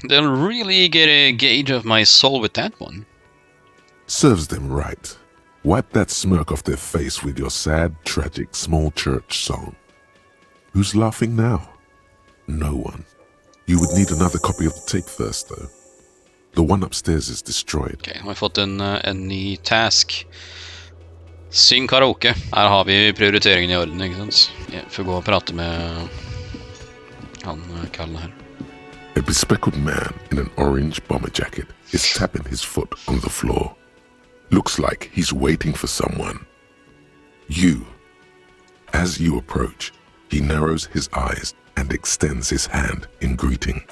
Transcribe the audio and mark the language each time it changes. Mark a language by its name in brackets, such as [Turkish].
[English] They'll really get a gauge of my soul with that one. Serves them right. Wipe that smirk off their face with your sad, tragic small church song. Who's laughing now? No one. You would need another copy of the tape first, though. The one upstairs is destroyed. [Norwegian] Ok, nå har vi fått en ny task. Syng karaoke. Her har vi prioriteringen i orden, ikke sant? Jeg får gå og prate med han kallen her. [English] A bespectacled man in an orange bomber jacket is tapping his foot on the floor. Looks like he's waiting for someone. You. As you approach, he narrows his eyes and extends his hand in greeting.